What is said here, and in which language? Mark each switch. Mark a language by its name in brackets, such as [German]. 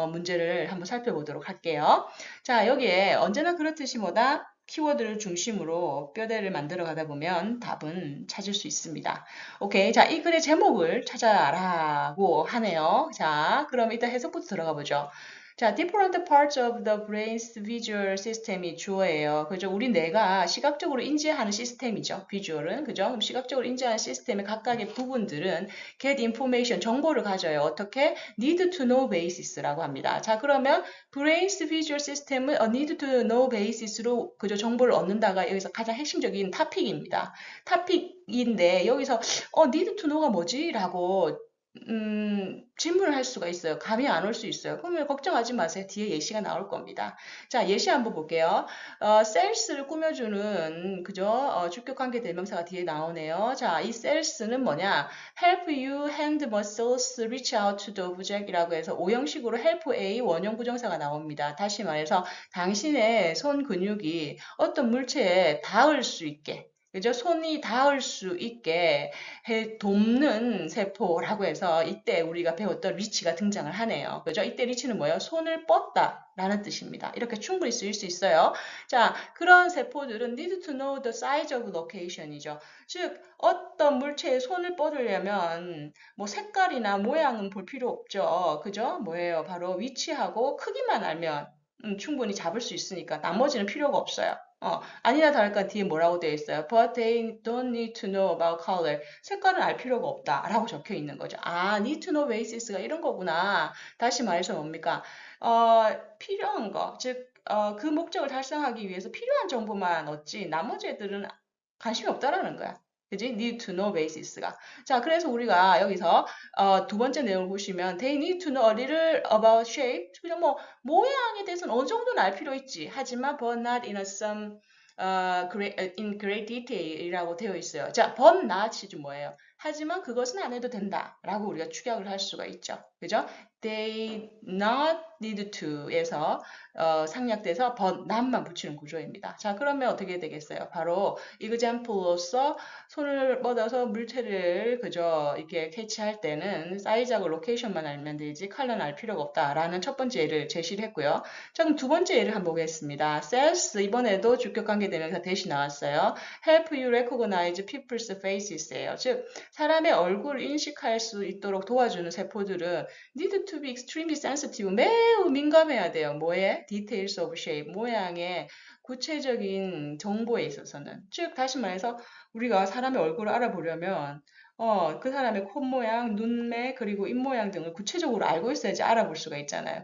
[Korean] 문제를 한번 살펴보도록 할게요. 자, 여기에 언제나 그렇듯이 뭐다? 키워드를 중심으로 뼈대를 만들어 가다 보면 답은 찾을 수 있습니다. 오케이. 자, 이 글의 제목을 찾아라고 하네요. 자, 그럼 일단 해석부터 들어가 보죠. [English] 자, different parts of the brain's visual system이 주어예요. [Korean] 그죠? 우리 뇌가 시각적으로 인지하는 시스템이죠. 비주얼은. 그죠? 그럼 시각적으로 인지하는 시스템의 각각의 부분들은 [English] get information, [Korean] 정보를 가져요. 어떻게? [English] need to know basis라고 합니다. [Korean] 자, 그러면 [English] brain's visual system [Korean] 은 [English] need to know basis [Korean] 로 그저 정보를 얻는다가 여기서 가장 핵심적인 토픽입니다. 토픽인데 여기서 [English] need to know [Korean] 가 뭐지? 라고 질문을 할 수가 있어요. 감이 안 올 수 있어요. 그러면 걱정하지 마세요. 뒤에 예시가 나올 겁니다. 자, 예시 한번 볼게요. 셀스를 꾸며주는 그죠? 주격 관계 대명사가 뒤에 나오네요. 자, 이 셀스는 뭐냐? [English] help you hand muscles reach out to the object이라고 [Korean] 해서 오형식으로 [English] help A [Korean] 원형 부정사가 나옵니다. 다시 말해서 당신의 손 근육이 어떤 물체에 닿을 수 있게 그죠? 손이 닿을 수 있게 돕는 세포라고 해서 이때 우리가 배웠던 리치가 등장을 하네요. 그죠? 이때 리치는 뭐예요? 손을 뻗다 라는 뜻입니다. 이렇게 충분히 쓰일 수 있어요. 자, 그런 세포들은 [English] need to know the size of location이죠. [Korean] 즉, 어떤 물체에 손을 뻗으려면 뭐 색깔이나 모양은 볼 필요 없죠. 그죠? 뭐예요? 바로 위치하고 크기만 알면 충분히 잡을 수 있으니까 나머지는 필요가 없어요. 아니나 다를까 뒤에 뭐라고 되어 있어요? [English] But they don't need to know about color. [Korean] 색깔은 알 필요가 없다. 라고 적혀 있는 거죠. 아, [English] need to know basis [Korean] 가 이런 거구나. 다시 말해서 뭡니까? 필요한 거. 즉, 그 목적을 달성하기 위해서 필요한 정보만 얻지. 나머지 애들은 관심이 없다라는 거야. 그지? [English] need to know basis [Korean] 가. 자, 그래서 우리가 여기서 두 번째 내용을 보시면 [English] they need to know a little about shape. [Korean] 그냥 뭐 모양에 대해서는 어느 정도는 알 필요 있지. 하지만 [English] but not in a some in great detail이라고 되어 있어요. [Korean] 자, but not이 좀 뭐예요? 하지만 그것은 안 해도 된다라고 우리가 축약을 할 수가 있죠. 그죠? [English] They not need to에서 [Korean] 상략돼서 [English] but not만 [Korean] 붙이는 구조입니다. 자, 그러면 어떻게 되겠어요? 바로 example로서 손을 뻗어서 물체를 그저 이렇게 캐치할 때는 사이즈하고 로케이션만 알면 되지 컬러는 알 필요가 없다라는 첫 번째 예를 제시를 했고요. 자, 그럼 두 번째 예를 한번 보겠습니다. Cells 이번에도 주격 관계 대명사 대시 나왔어요. [English] Help you recognize people's faces예요. [Korean] 즉 사람의 얼굴을 인식할 수 있도록 도와주는 세포들은 [English] need to be extremely sensitive, [Korean] 매우 민감해야 돼요. 뭐에? [English] Details of shape, [Korean] 모양의 구체적인 정보에 있어서는. 즉 다시 말해서 우리가 사람의 얼굴을 알아보려면 그 사람의 코 모양, 눈매, 그리고 입 모양 등을 구체적으로 알고 있어야지 알아볼 수가 있잖아요.